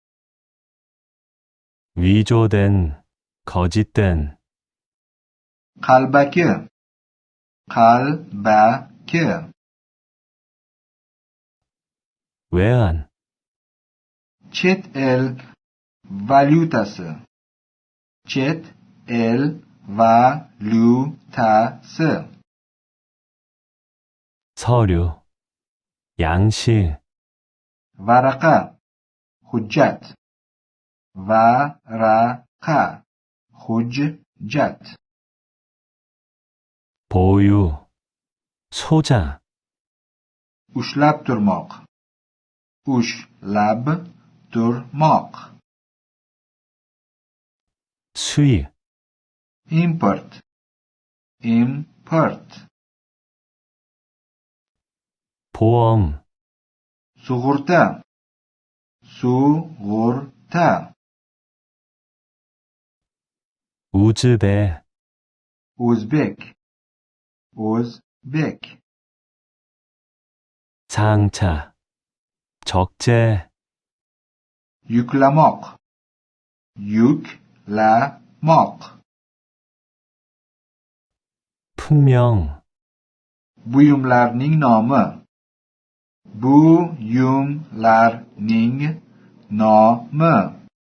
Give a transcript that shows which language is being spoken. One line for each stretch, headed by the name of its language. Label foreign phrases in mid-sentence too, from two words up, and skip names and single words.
Korean: 위조된, 거짓된,
Uzbek: qalbaki, qalbaki,
Korean: 외환,
Uzbek: chet el valyutasi, chet el valyutasi,
Korean: 서류, 양식,
Uzbek: varaqa, hujjat, varaqa, hujjat,
Korean: 보유, 소자,
Uzbek: ushlab turmoq, ushlab turmoq,
Korean: 수입,
Uzbek: import, import,
Korean: 보험,
Uzbek: sug'urta, sug'urta,
Korean: 우즈베,
Uzbek: o'zbek, o'zbek,
Korean: 상차, 적재,
Uzbek: yuklamoq, yuklamoq,
Korean: 품명,
Uzbek: buyumlarning nomi, buyumlarning nomi,